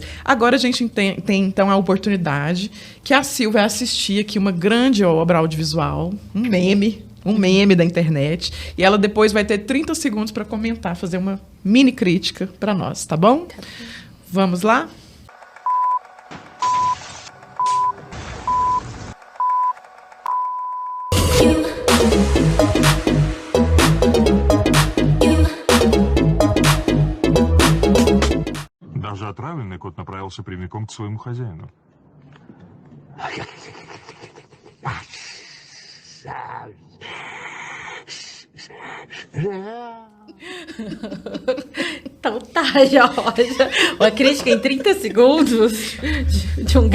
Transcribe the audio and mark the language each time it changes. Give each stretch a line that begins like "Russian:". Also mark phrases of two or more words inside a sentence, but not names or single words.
Portuguese: Agora a gente tem então a oportunidade que a Sil vai assistir aqui uma grande obra audiovisual, um meme da internet, e ela depois vai ter 30 segundos para comentar, fazer uma mini crítica para nós, tá bom? Vamos lá?
Russian: Даже отравленный кот направился прямиком к своему хозяину.
Portuguese: Então tá, Georgia. Uma crítica em 30 segundos de um gato.